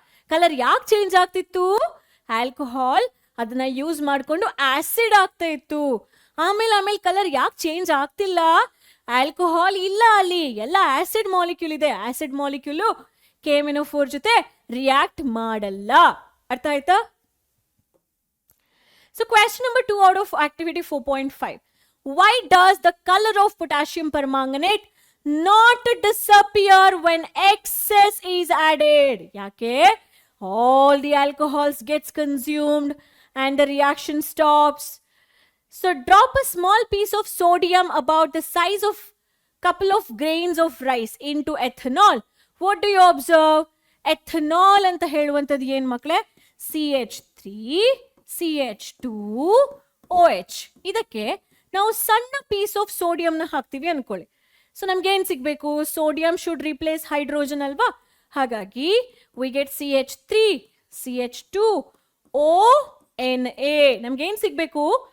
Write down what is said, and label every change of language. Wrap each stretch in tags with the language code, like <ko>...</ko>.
<kn>Colour ಯಾಕೆ change ಆಗ್ತಿತ್ತು? Alcohol ಅದನ್ನ ಯೂಸ್ ಮಾಡಿಕೊಂಡು ಆಸಿಡ್ ಆಗ್ತಾ ಇತ್ತು. ಆಮೇಲೆ ಕಲರ್ ಯಾಕೆ ಚೇಂಜ್ ಆಗ್ತಿಲ್ಲ? ಆಲ್ಕೋಹಾಲ್ ಇಲ್ಲ, ಅಲ್ಲಿ ಎಲ್ಲ ಆಸಿಡ್ ಮಾಲಿಕ್ಯೂಲ್ ಇದೆ. ಆಸಿಡ್ ಮಾಲಿಕ್ಯೂಲ್ KMNO4 ಜೊತೆ ರಿಯಾಕ್ಟ್ ಮಾಡಲ್ಲ. ಅರ್ಥ ಆಯ್ತಾ?</kn> <en>So question number 2 out of activity 4.5. Why does the color of potassium permanganate not disappear when excess is added?</en> <kn>Yake?</kn> <en>All the alcohols gets consumed and the reaction stops. So drop a small piece of sodium about the size of couple of grains of rice into ethanol. What do you observe?</en> <kn>Ethanol anta ಹೇಳುವಂತದ್ದು ಏನು ಮಕ್ಕಳೇ? CH3 CH2OH. ಇದಕ್ಕೆ ನಾವು ಸಣ್ಣ piece of ಸೋಡಿಯಂನ ಹಾಕ್ತೀವಿ ಅನ್ಕೊಳ್ಳಿ. So ನಮ್ಗೆ ಏನು ಸಿಗಬೇಕು?</kn> <en>sodium should replace hydrogen</en> <kn>ಅಲ್ವಾ, ಹಾಗಾಗಿ</kn> <en>We get CH3 CH2ONA.</en> <kn>ನಮ್ಗೆ ಏನು ಸಿಗಬೇಕು?</kn>